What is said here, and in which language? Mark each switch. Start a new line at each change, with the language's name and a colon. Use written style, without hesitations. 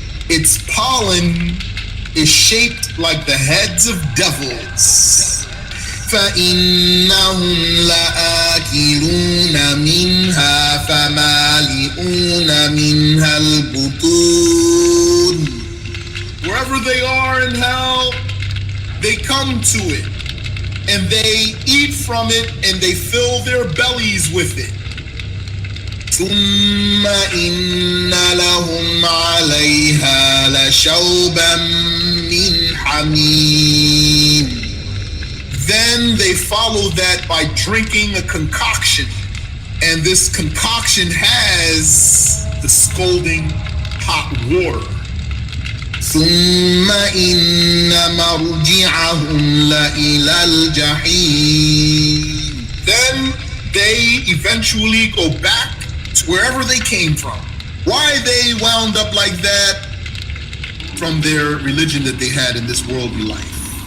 English: Its pollen is shaped like the heads of devils.
Arabic: فإنهم لآكلون منها فمالئون منها البطون.
English: Wherever they are in hell, they come to it and they eat from it and they fill their bellies with it.
Arabic: ثم إن لهم عليها لشوبا من حميم.
English: Then they follow that by drinking a concoction, and this concoction has the scalding hot water.
Arabic: ثم إن مرجعهم لإلى الجحيم.
English: Then they eventually go back to wherever they came from. Why they wound up like that? From their religion that they had in this worldly life.